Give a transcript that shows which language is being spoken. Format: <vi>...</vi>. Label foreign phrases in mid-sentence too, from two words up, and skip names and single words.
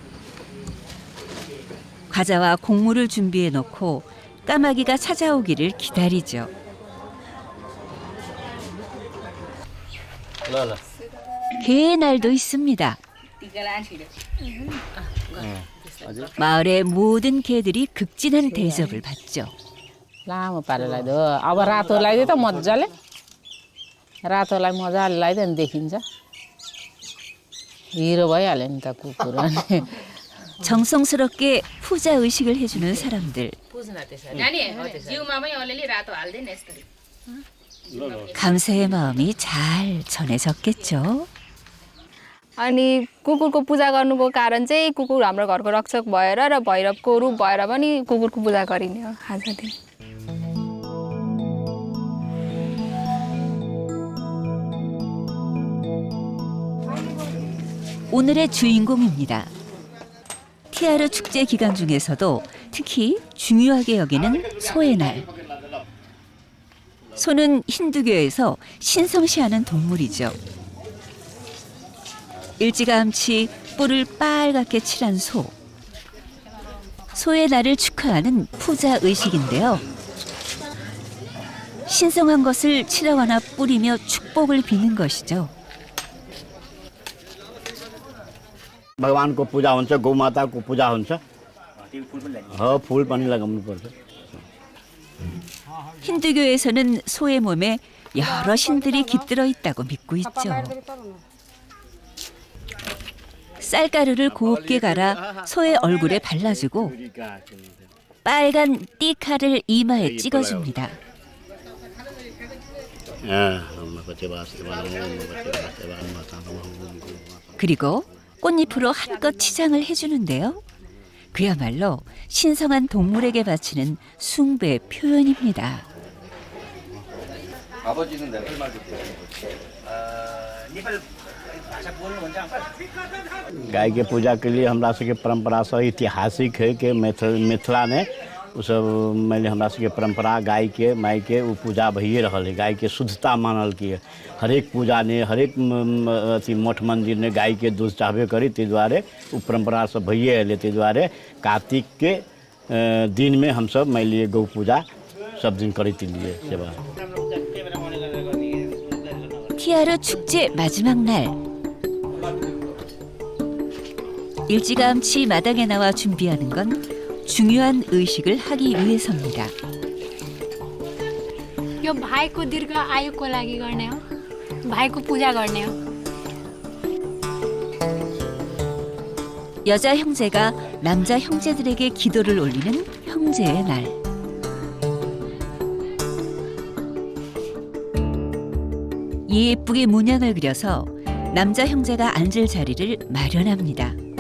<ko>과자와 곡물을 준비해 놓고 까마귀가 찾아오기를 기다리죠. 개의 날도 있습니다. 마을의 모든 개들이 극진한 대접을 받죠.</ko> <ne>लामो पारेर लगाइदियो अब रातो लगाइदियो त मजाले रातोलाई मजाले लगाइदियो भने देखिन्छ हिरो भइहाल्यो नि त कुकुर अनि</ne> <ko>정성스럽게 후자 의식을 해주는 사람들. 감사의 마음이 잘 전해졌겠죠.</ko> <ne>अनि कुकुरको पूजा गर्नुको कारण चाहिँ कुकुर हाम्रो घरको रक्षक भएर र भैरवको रूप भएर पनि कुकुरको पूजा गरिने हो आज दिन।</ne> <ko>오늘의 주인공입니다. 티아르 축제 기간 중에서도 특히 중요하게 여기는 소의 날. 소는 힌두교에서 신성시하는 동물이죠. 일찌감치 뿔을 빨갛게 칠한 소. 소의 날을 축하하는 푸자 의식인데요. 신성한 것을 칠하거나 뿌리며 축복을 비는 것이죠.</ko> <ne>भगवानको पूजा हुन्छ, गौमाताको पूजा हुन्छ। फुल पनि लगाउनु पर्छ।</ne> <ko>힌두교에서는 소의 몸에 여러 신들이 깃들어 있다고 믿고 있죠. 쌀가루를 곱게 갈아 소의 얼굴에 발라주고 빨간 띠칼을 이마에 찍어줍니다. 그리고 꽃잎으로 한껏 치장을 해주는데요. 그야말로 신성한 동물에게 바치는 숭배의 표현입니다.</ko> <ne>아버지는 नेपाल 말도 नेपाल भाषा बोल्नु हुन्छ अंकल?</ne> <mai>गाय के पूजा के लिए हमरा सबके परंपरा से ऐतिहासिक है कि मिथिला में उ सब मानि लिअ हमरा सबके परंपरा गाय के माय के उ पूजा भइए रहल है। गाय के शुद्धता मानल की हरेक पूजा ने हरेक अथी मठ मंदिर ने गाय के दूध चाहबे करी, ताहि दुआरे उ परंपरा सब भइए एलै। ताहि दुआरे कार्तिक के दिन में हम सब मानि लिअ गौ पूजा सब दिन करैत एलियै सेवा।</mai> <ko>티아르 축제 마지막 날, 일찌감치 마당에 나와 준비하는 건 중요한 의식을 하기 위해서입니다.</ko> <ne>यो भाइको दीर्घ आयुको लागि गर्ने हो, भाइको पूजा गर्ने हो।</ne> <ko>여자 형제가 남자 형제들에게 기도를 올리는 형제의 날. 예쁘게 문양을 그려서 남자 형제가 앉을 자리를 마련합니다.</ko>